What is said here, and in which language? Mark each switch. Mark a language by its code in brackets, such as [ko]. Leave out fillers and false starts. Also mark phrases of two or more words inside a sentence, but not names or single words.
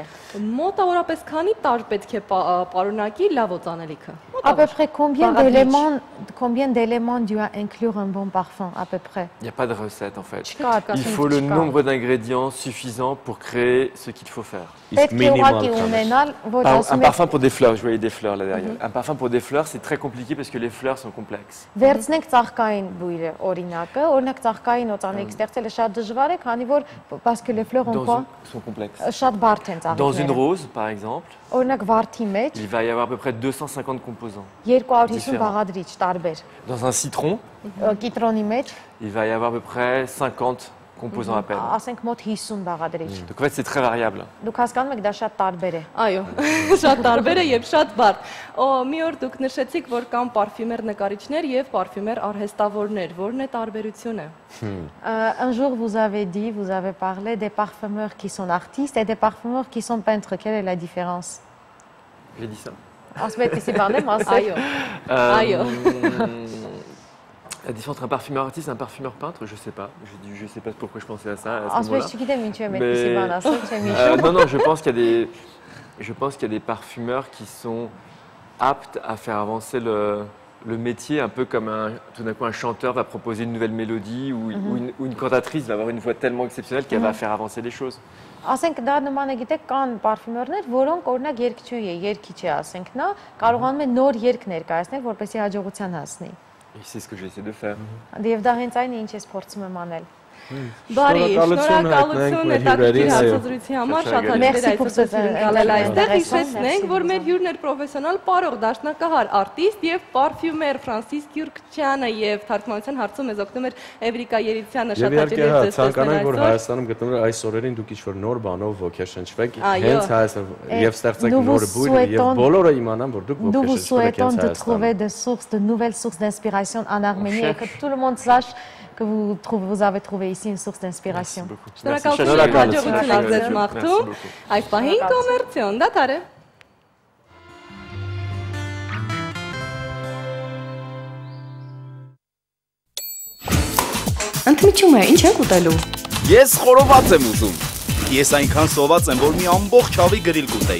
[hy] Մոտավորապես քանի տար պետք է պարունակի լավ օծանելիքը։ [fr] À peu près combien d'éléments doit inclure un bon parfum à peu près? Il n'y a pas de recette en fait. [hy] Չկա, [fr] Il faut le nombre d'ingrédients suffisant pour créer ce qu'il faut faire. [hy] Պետք է ուղղակի ունենալ, որ [fr] Un [hy] ասում [fr] parfum pour des fleurs, je voyais des fleurs là derrière. Un parfum pour des fleurs, c'est très compliqué parce que les fleurs sont complexes. [hy] Վերցնենք ծաղկային բույրը, օրինակ ծաղկային օծանելիք ստեղծելը շատ դժվար է, քանի որ [fr] parce que les fleurs ont quoi? Sont complexes. [hy] Շատ բարդ են [fr] Dans une [hy] ծաղիկները։ [fr] rose, par exemple, [hy] Օրինակ վարդի մեջ [fr] il va y avoir à peu près 250 composants. [hy] 250 [fr] différents. [hy] բաղադրիչ տարբեր։ [fr] Dans un citron, [hy] Կիտրոնի մեջ [fr] il va y avoir à peu près 50 composants à peine. [hy] ասենք mot 50 բաղադրիչ։ [fr] Donc en fait, c'est très variable. [hy] Դուք հասկանում եք, դա շատ տարբեր է։ Այո, շատ տարբեր է եւ շատ բարդ։ Մի օր դուք նշեցիք, որ կան պարֆյումեր նկարիչներ եւ պարֆյումեր արհեստավորներ։ Որն է տարբերությունը։ [fr] Un jour, vous avez dit, vous avez parlé des parfumeurs qui sont artistes et des parfumeurs qui sont peintres. Quelle est la différence? J'ai dit ça. [hy] Ասում եք իսի բանը, Այո։ Այո։ [fr] La différence entre un parfumeur artiste et un parfumeur peintre, je sais pas. Je sais pas pourquoi je pensais à ça. À ce [hy] Ասում [fr] moment-là. [hy] եք չգիտեմ ինչու եմ [fr] Mais- [hy] այդպեսի բան ասում, չեմ հիշում։ [fr] Non, je pense qu'il y a des parfumeurs qui sont aptes à faire avancer le métier, un peu comme tout d'un coup un chanteur va proposer une nouvelle mélodie ou une cantatrice va avoir une voix tellement exceptionnelle qu'elle va faire avancer les choses. [hy] Ասենք դա նման է, գիտեք, կան պարֆումերներ, որոնք օրինակ երգչուհի է, երգիչ է, ասենք նա, կարողանում է նոր երգ ներկայացնել, որպեսզի հաջողության հասնի։ [fr] Et c'est ce que j'essaie de faire. [hy] Եվ դա հենց այն է, ինչ ես փորձում եմ անել։ Բարի, շնորհակալություն հետաքրքիր հարցազրույցի համար, շատ հաճելի է այսօր գալել այստեղ։ Հիշեցնենք, որ մեր հյուրն էր պրոֆեսիոնալ պարող, դաշնակահար, արտիստ եւ պարֆյումեր Ֆրանսիս Գյուրքչյանը եւ թարգմանության հարցում մեզ օգնում էր Էվրիկա Երիցյանը, շատ հաճելի է ձեզ ցանկանանք, որ տեսնել Հայաստանում գտնվում է այս օրերին դուք ինչ-որ նոր բանով ոգեշնչվեք, Այո։ հենց Հայաստան եւ ստեղծեք նոր բույր եւ բոլորը իմանան, որ դուք [fr] Nous vous [hy] ոգեշնչվեք [fr] souhaitons [hy] հենց [fr] de [hy] Հայաստանում։ [fr] trouver de nouvelles sources d'inspiration en Arménie et que tout le monde sache que vous avez trouvé ici une source d'inspiration. [hy] Շնորհակալություն, հաջողություն եք ձեզ մաղթում։ Այս պահին կոմերցիոն դատարկ է։ Ընդմիջում է, ինչ եք ուտելու։ Ես խորոված եմ ուզում։ Ես այնքան սոված եմ, որ մի ամբողջ հավի գրիլ կուտեի։